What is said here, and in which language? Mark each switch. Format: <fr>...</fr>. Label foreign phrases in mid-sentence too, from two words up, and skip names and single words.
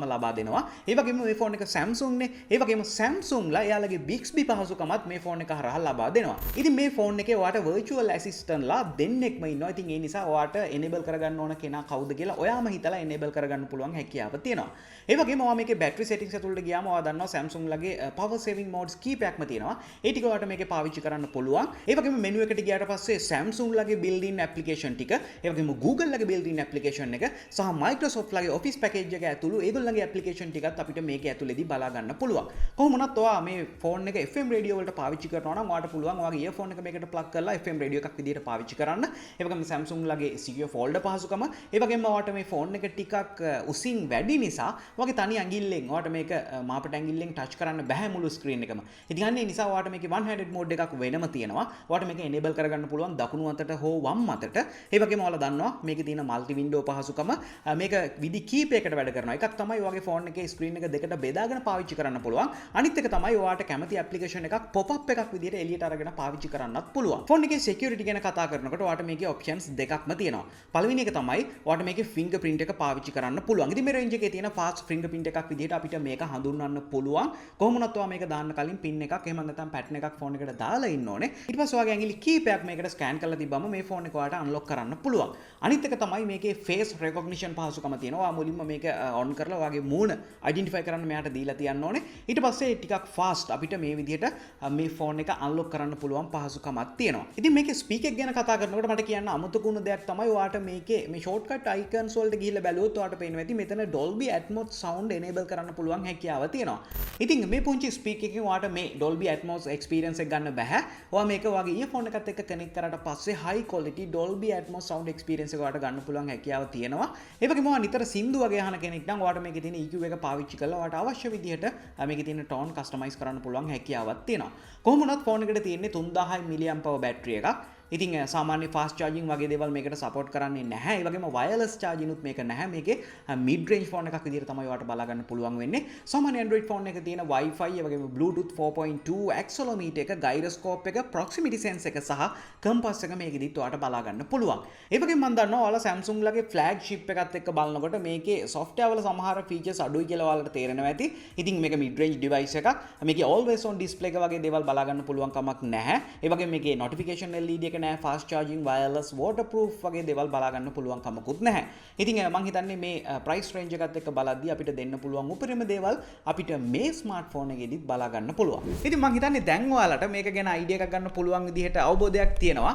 <si>ඒ වගේම මේ ෆෝන් එක Samsung නේ. ඒ වගේම වගේම Samsungලා එයාලගේ Bixby පහසුකමත් මේ ෆෝන් එක හරහා ලබා දෙනවා. ඉතින් මේ ෆෝන් එකේ ඔයාට</si> <en>virtual assistant</en> <si>ලා දෙන්නෙක්ම ඉන්නවා. ඉතින් ඒ නිසා ඔයාට enable කරගන්න ඕන කෙනා කවුද කියලා ඔයාම හිතලා enable කරගන්න පුළුවන් හැකියාව තියෙනවා. ඒ වගේම ඔයා මේකේ</si> <en>battery settings</en> <si>ඇතුළට ගියාම ඔයා දන්නවා Samsung ලගේ</si> <en>power saving modes</en> <si>කීපයක්ම තියෙනවා. ඒ ටික ඔයාට මේකේ පාවිච්චි කරන්න පුළුවන්. ඒ වගේම menu එකට ගියාට පස්සේ Samsung ලගේ</si> <en>built-in application</en> <si>ටික, ඒ වගේම Google ලගේ</si> <en>built-in application</en> <si>එක සහ Microsoft ලගේ</si> <en>office package</en> <si>එක ඇතුළු ඒගොල්ලන්ගේ application ටිකත් අපිට මේකේ ඇතුළේදී බලා ගන්න පුළුවන්. කොහොම වුණත් ඔයා මේ ෆෝන් එක FM radio වලට පාවිච්චි කරනවා නම් ඔයාට පුළුවන් ඔයාගේ earphone එක මේකට plug කරලා FM radio එකක් විදිහට පාවිච්චි කරන්න. ඒ වගේම Samsung ලගේ</si> <en>secure folder</en> <si>පහසුකම, ඒ වගේම ඔයාට මේ ෆෝන් එක ටිකක් උසින් වැඩි නිසා ඔයාගේ තනි ඇඟිල්ලෙන් ඔයාට මේක මාපට ඇඟිල්ලෙන් touch කරන්න බෑ මුළු screen එකම. ඉතින් අන්න ඒ නිසා ඔයාට මේකේ</si> <en>one handed mode</en> <si>එකක් වෙනම තියෙනවා. ඔයාට මේක enable කරගන්න පුළුවන් දකුණු අතට හෝ වම් අතට. ඒ වගේම ඔයාලා දන්නවා මේකේ තියෙන</si> <en>multi window</en> <si>පහසුකම මේක විදි කීපයකට වැඩ කරනවා. එකක් තමයි ඔයාගේ ෆෝන් එකේ screen එක දෙකට බෙදාගෙන පාවිච්චි කරන්න පුළුවන්. අනිත් එක තමයි ඔයාට කැමති application එකක්</si> <en>pop up</en> <si>එකක් විදිහට එළියට අරගෙන පාවිච්චි කරන්නත් පුළුවන්. ෆෝන් එකේ security ගැන කතා කරනකොට ඔයාට මේකේ options දෙකක්ම තියෙනවා. පළවෙනි එක තමයි ඔයාට මේකේ fingerprint එක පාවිච්චි කරන්න පුළුවන්. ඉතින් මේ range එකේ තියෙන</si> <en>fast fingerprint</en> <si>එකක් විදිහට අපිට මේක හඳුන්වන්න පුළුවන්. කොහොම වුණත් ඔයා මේක දාන්න කලින් pin එකක් එහෙම නැත්නම් pattern එකක් ෆෝන් එකට දාලා ඉන්න ඕනේ. ඊට පස්සේ ඔයාගේ ඇඟිලි කීපයක් මේකට scan කරලා තිබ්බම මේ ෆෝන් එක ඔයාට unlock කරන්න පුළුවන්. අනිත් එක තමයි මේකේ</si> <en>face recognition</en> <si>පහසුකම තියෙනවා. ඔයා මුලින්ම මේක on කරලා ඔයාගේ මූණ identify කරන්න මෙයාට දීලා තියන්න ඕනේ. ඊට පස්සේ ටිකක් fast අපිට මේ විදිහට මේ ෆෝන් එක unlock කරන්න පුළුවන් පහසුකමක් තියෙනවා. ඉතින් මේකේ speaker එක ගැන කතා කරනකොට මට කියන්න අමුතුකුණු දෙයක් තමයි ඔයාට මේකේ මේ</si> <en>shortcut icons</en> <si>වලට ගිහිල්ලා බැලුවොත් ඔයාට පේනවා ඇති මෙතන Dolby Atmos sound enable කරන්න පුළුවන් හැකියාව තියෙනවා. ඉතින් මේ පුංචි speaker එකකින් ඔයාට මේ Dolby Atmos experience එක ගන්න බෑ. ඔයා මේක ඔයාගේ earphone එකත් එක්ක connect කරාට පස්සේ</si> <en>high quality Dolby Atmos sound experience</en> <si>එක ඔයාට ගන්න පුළුවන් හැකියාව තියෙනවා. ඒ වගේම ඔයා නිතර සින්දු වගේ අහන කෙනෙක් නම් ඔයාට මේකේ තියෙන EQ එක පාවිච්චි කරලා ඔයාට අවශ්‍ය විදිහට මේකේ තියෙන</si> <en>tone customize</en> <si>කරන්න පුළුවන් හැකියාවක් තියෙනවා. කොහොම වුණත් ෆෝන් එකට තියෙන්නේ 3000 mAh battery එකක්. ඉතින් සාමාන්‍ය</si> <en>fast charging</en> <si>වගේ දේවල් මේකට support කරන්නේ නැහැ. ඒ වගේම</si> <en>wireless charging</en> <si>උත් මේක නැහැ. මේකේ</si> <en>mid range phone</en> <si>එකක් විදිහට තමයි ඔයාලට බලා ගන්න පුළුවන් වෙන්නේ. සාමාන්‍ය Android phone එකේ තියෙන Wi-Fi ඒ වගේම Bluetooth 4.2 accelerometer එක, gyroscope එක,</si> <en>proximity sense</en> <si>එක සහ compass එක මේකෙදිත් ඔයාලට බලා ගන්න පුළුවන්. ඒ වගේම මම දන්නවා ඔයාලා Samsung ලගේ flagship එකත් එක්ක බලනකොට මේකේ software වල සමහර features අඩුයි කියලා ඔයාලට තේරෙනවා ඇති. ඉතින් මේක</si> <en>mid range device</en> <si>එකක්. මේකේ</si> <en>always on display</en> <si>එක වගේ දේවල් බලා ගන්න පුළුවන් කමක් නැහැ. ඒ වගේම මේකේ</si> <en>notification LED</en> <si>එක නෑ,</si> <en>fast charging, wireless, waterproof</en> <si>වගේ දේවල් බලා ගන්න පුළුවන් කමකුත් නැහැ. ඉතින් මම හිතන්නේ මේ</si> <en>price range</en> <si>එකත් එක්ක බලද්දී අපිට දෙන්න පුළුවන් උපරිම දේවල් අපිට මේ smartphone එකේදීත් බලා ගන්න පුළුවන්. ඉතින් මම හිතන්නේ දැන් ඔයාලට මේක ගැන idea එකක් ගන්න පුළුවන් විදිහට අවබෝධයක් තියෙනවා.</si>